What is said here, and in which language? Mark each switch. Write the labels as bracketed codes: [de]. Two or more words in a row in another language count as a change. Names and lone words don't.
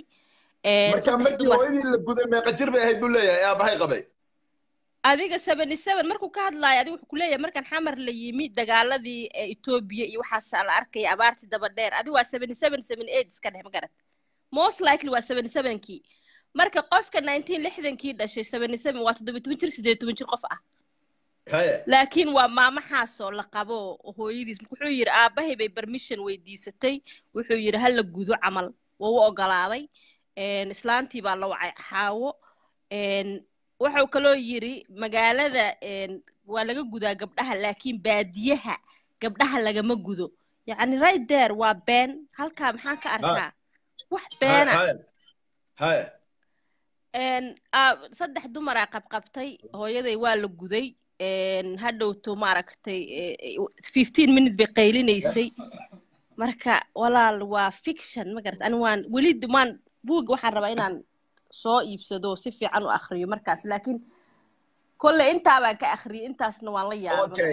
[so] marka markii hooyadii la guday meeqa jir bay ahayd buu leeyahay aabahay qabay adiga 77 markuu ka hadlaayo adigu wuxuu ku leeyahay markan xamar la yimi dagaaladii Ethiopia iyo waxaas la arkay abaartii daba dheer adigu waa 77 78 iska dheh ma garad [en] most likely [so] waa 77kii marka qofka 1960kii dhashay 77 waa 17 jir 18 jir qof ah laakiin waa maama xaasoo la qabo hooyadiis wuxuu yiri aabahay bay permission weydiisatay wuxuu yiri hal la gudo camal waa u ogolaaday islaantii baa la wacay xaawo wuxuu kaloo yiri magaalada waa laga gudaa gabdhaha laakiin baadiyaha gabdhaha lagama gudo yani [en] right there [so] waa been halka maxaa ka arkaa wax beena saddex dumar ah qabqabtay hooyaday waa la guday hadhowto maaragtay [en] 15 minutes [so] bay qaylinaysay marka walaal waa fiction ma garat ani waan wali dumaan buug waxaan rabaa inaan soo iibsado si fiican u akhriyo markaas laakiin kulle intaa baan ka akhriyay intaasna waan la yaabay